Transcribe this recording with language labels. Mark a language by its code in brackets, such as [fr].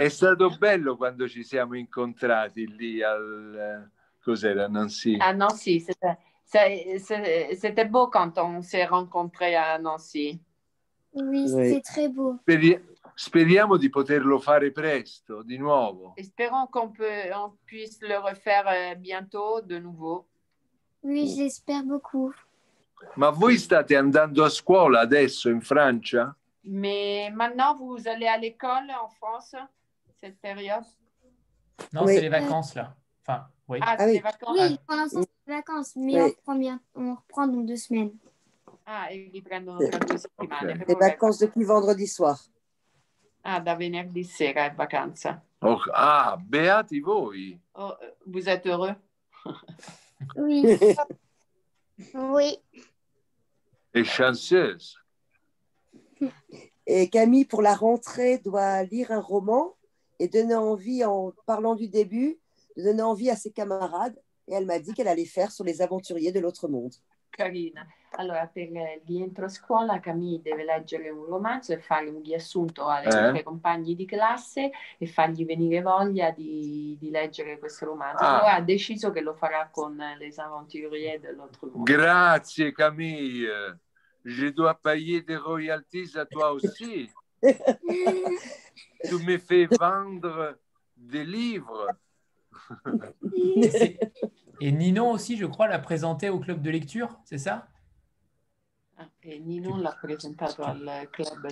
[it] È stato bello quando ci siamo incontrati lì cos'era, Nancy? [fr] À Nancy, c'était beau quand on s'est rencontrés à Nancy. Oui, c'était très beau. [it] Speriamo di poterlo fare presto, di nuovo. [fr] Espérons qu'on puisse le refaire bientôt de nouveau. Oui, je l'espère beaucoup. [it] Ma voi state andando a scuola adesso in Francia? [fr] Mais maintenant, vous allez à l'école en France, cette période? Non, c'est les vacances, là. Enfin, oui. Ah, c'est les vacances. Oui, pour l'instant, c'est les vacances, mais on reprend dans 2 semaines. [it] Ah, e riprendono tra 2 settimane. Le vacanze [fr] depuis vendredi soir. [it] Ah, da venerdì sera è vacanza. Oh, ah, beati voi. [fr] Oh, vous êtes heureux? Oui. Oui. È chanceuse. Et Camille, pour la rentrée, doit lire un roman et donner envie, en parlant du début, de donner envie à ses camarades. Et elle m'a dit qu'elle allait faire sur les aventuriers de l'autre monde. [it] Carina. Allora, per il rientro a scuola, Camille deve leggere un romanzo e fare un riassunto ai suoi compagni di classe e fargli venire voglia di leggere questo romanzo. Allora ha deciso che lo farà con les aventuriers de l'autre monde. Grazie Camille. [fr] Je dois payer des royalties à toi aussi. Tu me fais vendre des livres. Et Ninon aussi, je crois, l'a présenté au club de lecture, c'est ça? [it] E Ninon l'ha presentato al club di